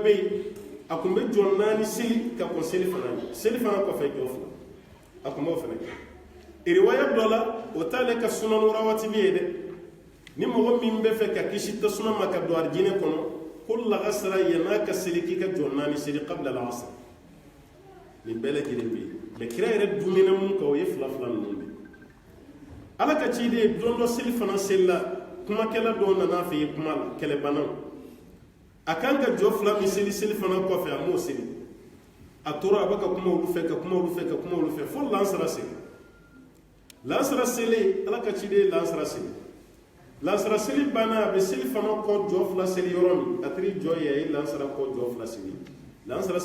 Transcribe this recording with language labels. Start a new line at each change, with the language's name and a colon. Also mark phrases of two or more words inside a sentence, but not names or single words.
Bambara: bɛ yen a kun bɛ jɔ 4 seli ka kɔn seli fana kɔfɛ jɔ fila a kun b'o fana kɛ riwaya dɔ la o t'ale ka
Arabic: سنن رواتب
Bambara: ye dɛ ni mɔgɔ min bɛ fɛ ka kisi tasuma ma ka don arijinɛ kɔnɔ ko lagasara yan'a ka seli k'i ka jɔ 4 seli
Arabic: قبل العصر
Bambara: nin bɛɛ lajɛlen bɛ yen mais kira yɛrɛ dumina mun kan o ye fila ninnu de ala ka ciden don dɔ seli fana selila kumakɛla dɔw nana fɛ yen kuma la kɛlɛbanaw a kan ka jɔ fila min seli fana kɔfɛ a m'o seli a tora a bɛ ka kuma olu fɛ fo lansara seli ala ka ciden ye lansara seli banna a bɛ seli fana kɔ jɔ fila seli yɔrɔ min a tiri jɔ ye a ye lansara kɔ jɔ fila seli lansara